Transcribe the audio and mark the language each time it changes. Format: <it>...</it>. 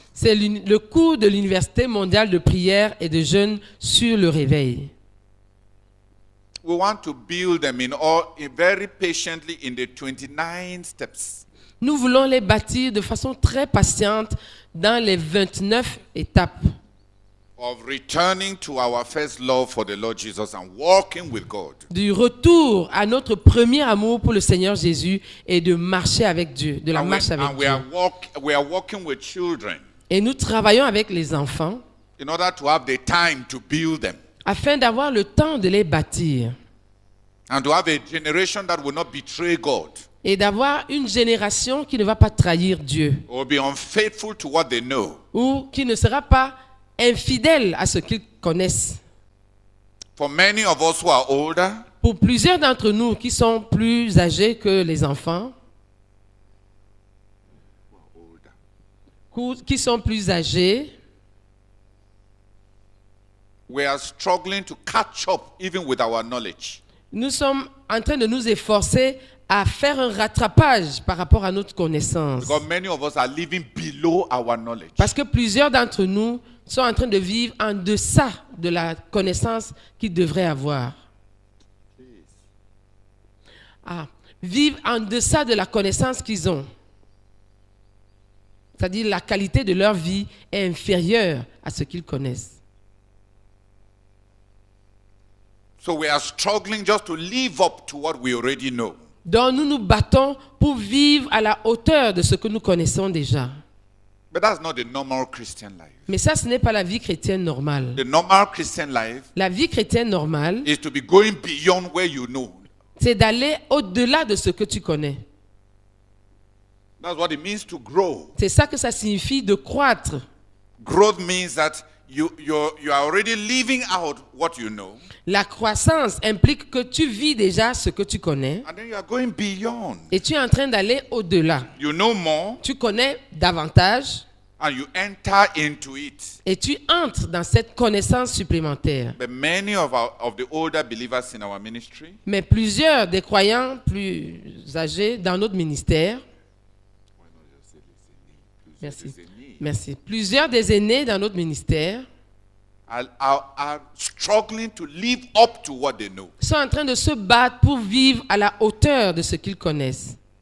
<fr>C'est le cours de l'Université mondiale de prière et de jeûne sur le réveil.</fr> <en>We want to build them very patiently in the 29 steps.</en> <fr>Nous voulons les bâtir de façon très patiente dans les 29 étapes</fr> <en>Of returning to our first love for the Lord Jesus and walking with God.</en> <fr>du retour à notre premier amour pour le Seigneur Jésus et de marcher avec Dieu, de la marche avec Dieu.</fr> <en>We are working with children</en> <fr>Et nous travaillons avec les enfants</fr> <en>in order to have the time to build them</en> <fr>afin d'avoir le temps de les bâtir</fr> <en>and to have a generation that will not betray God</en> <fr>et d'avoir une génération qui ne va pas trahir Dieu</fr> <en>or be unfaithful to what they know.</en> <fr>ou qui ne sera pas infidèle à ce qu'ils connaissent.</fr> <en>For many of us who are older,</en> <fr>Pour plusieurs d'entre nous qui sont plus âgés que les enfants, qui sont plus âgés,</fr> <en>we are struggling to catch up even with our knowledge.</en> <fr>nous sommes en train de nous efforcer à faire un rattrapage par rapport à notre connaissance.</fr> <en>Because many of us are living below our knowledge.</en> <fr>Parce que plusieurs d'entre nous sont en train de vivre en deçà de la connaissance qu'ils devraient avoir. Vivre en deçà de la connaissance qu'ils ont. C'est-à-dire la qualité de leur vie est inférieure à ce qu'ils connaissent.</fr> <en>So we are struggling just to live up to what we already know.</en> <fr>Donc nous nous battons pour vivre à la hauteur de ce que nous connaissons déjà.</fr> <en>But that's not the normal Christian life.</en> <fr>Mais ça, ce n'est pas la vie chrétienne normale.</fr> <en>The normal Christian life</en> <fr>La vie chrétienne normale,</fr> <en>is to be going beyond where you know.</en> <fr>c'est d'aller au-delà de ce que tu connais.</fr> <en>That's what it means to grow.</en> <fr>C'est ça que ça signifie de croître.</fr> <en>Growth means that you are already living out what you know.</en> <fr>La croissance implique que tu vis déjà ce que tu connais</fr> <en>And then you are going beyond.</en> <fr>et tu es en train d'aller au-delà.</fr> <en>You know more</en> <fr>Tu connais davantage</fr> <en>and you enter into it.</en> <fr>et tu entres dans cette connaissance supplémentaire.</fr> <en>But many of the older believers in our ministry,</en> <fr>Mais plusieurs des croyants plus âgés dans notre ministère, merci. Plusieurs des aînés dans notre ministère</fr> <en>are struggling to live up to what they know.</en> <fr>sont en train de se battre pour vivre à la hauteur de ce qu'ils connaissent.</fr>